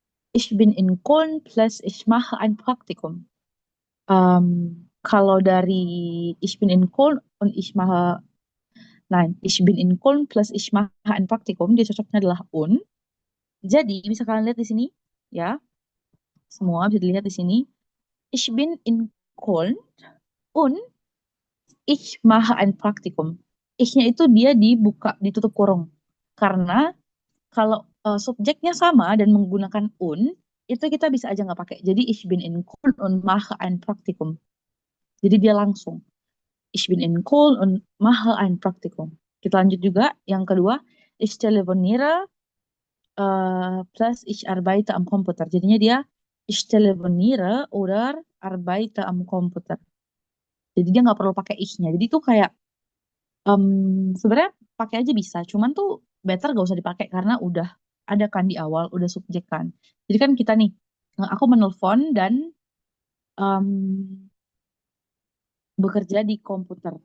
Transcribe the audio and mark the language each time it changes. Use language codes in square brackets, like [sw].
[de] Ich bin in Köln plus ich mache ein Praktikum. [id] Kalau dari [de] ich bin in Köln und ich mache, nein, ich bin in Köln plus ich mache ein Praktikum, [id] dia cocoknya adalah un. Jadi bisa kalian lihat di sini, ya, semua bisa dilihat di sini. [de] Ich bin in Köln und ich mache ein Praktikum. [id] Ich-nya itu dia dibuka, ditutup kurung. Karena kalau subjeknya sama dan menggunakan un, itu kita bisa aja nggak pakai. Jadi [de] ich bin in Köln und mache ein Praktikum. [id] Jadi dia langsung. [de] Ich bin in Köln und mache ein Praktikum. [id] Kita lanjut juga. Yang kedua, [de] ich telefoniere plus ich arbeite am Computer. [id] Jadinya dia [de] ich telefoniere oder arbeite am Computer. [id] Jadi dia nggak perlu pakai ich-nya. Jadi itu kayak sebenarnya pakai aja bisa. Cuman tuh better gak usah dipakai karena udah ada kan di awal, udah subjek kan. Jadi kan kita nih, aku menelpon dan em, bekerja di komputer.